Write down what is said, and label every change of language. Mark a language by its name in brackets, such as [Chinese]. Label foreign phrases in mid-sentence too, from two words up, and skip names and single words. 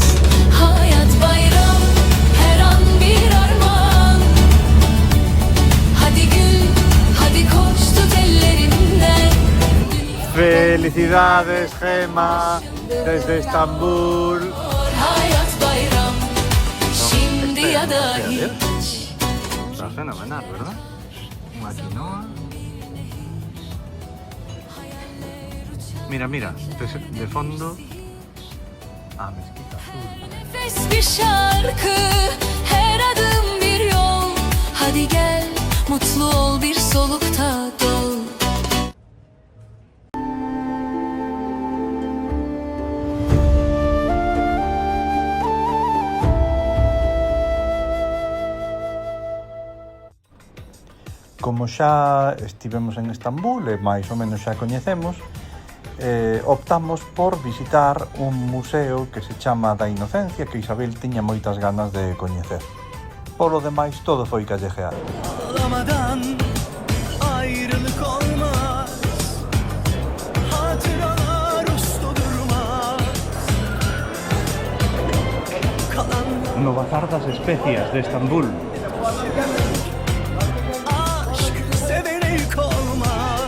[Turkish] Hayat bayram, her an bir armağan. Hadi gül, hadi koş, tut ellerimden. [Spanish] Felicidades, Gema, desde Estambul. [Turkish] Hayat bayram, şimdi ya da hiç. [Spanish] Está fenomenal, ¿verdad? Una quinoa. Mira, mira, de fondo. Ah, mezquita azul. [Turkish] Nefes bir şarkı, her adım bir yol. Hadi gel, mutlu ol, bir solukta dol. [Galician] Como xa estivemos en Estambul e máis ou menos xa coñecemos, optamos por visitar un museo que se chama da Inocencia, que Isabel tiña moitas ganas de coñecer. Polo demais, todo foi callejear. [Turkish] Ağlamadan ayrılık olmaz, hatıralar usta durmaz. Kalan [Galician] No Bazar das Especias de Estambul. [Turkish] aşk sevene yük olmaz.